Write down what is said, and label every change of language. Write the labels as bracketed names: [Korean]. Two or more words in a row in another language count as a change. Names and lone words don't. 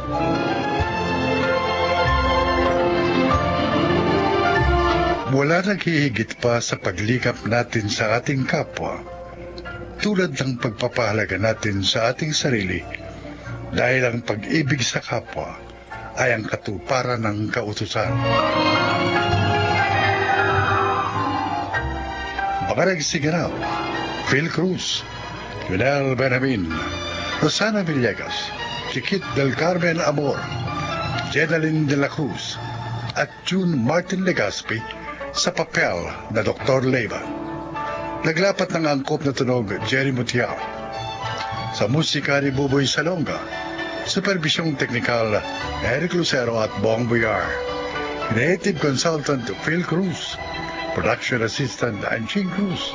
[Filipino] Wala nang hihigit pa sa paglikap natin sa ating kapwa, tulad ng pagpapahalaga natin sa ating sarili, dahil ang pag-ibig sa kapwa ay ang katuparan ng kautusan. Mga nagsiganaw, Phil Cruz, Lionel Benjamin, Rosana Villegas, Chiquit del Carmen Amor, Jenaline de la Cruz, at June Martin Legaspi sa papel na Dr. Leiva. Naglapat ng angkop na tunog Jerry Mutiao. Sa musika ni Buboy Salonga, supervisyong teknikal Eric Lucero at Bong Buyar. [English] Creative consultant Phil Cruz. Production assistant Anching Cruz.